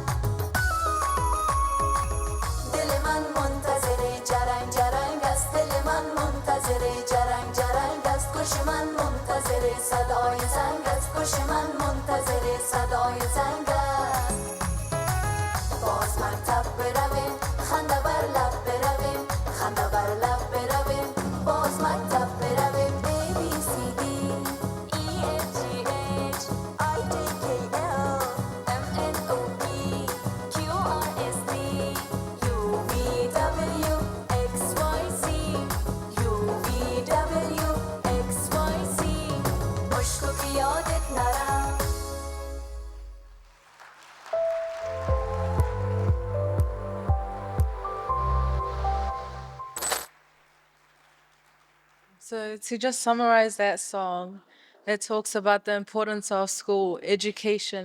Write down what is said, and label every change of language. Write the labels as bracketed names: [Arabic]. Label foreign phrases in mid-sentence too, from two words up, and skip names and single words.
[Persian] دل من منتظر جرنگ جرنگ است دل من منتظر جرنگ جرنگ است گوش من منتظر صدای زنگ است گوش من منتظر صدای زنگ است باز مکتب برویم خنده بر لب برویم خنده بر لب برویم باز مکتب برویم [English] A, B, C, D E, F, G, H I, J, K, L M, N, O, P Q, R, S, T U, V, W X, Y, Z U, V, W X, Y, Z [Persian] مشکو که یادت نرم [English] So, to just summarize that song, it talks about the importance of school, education.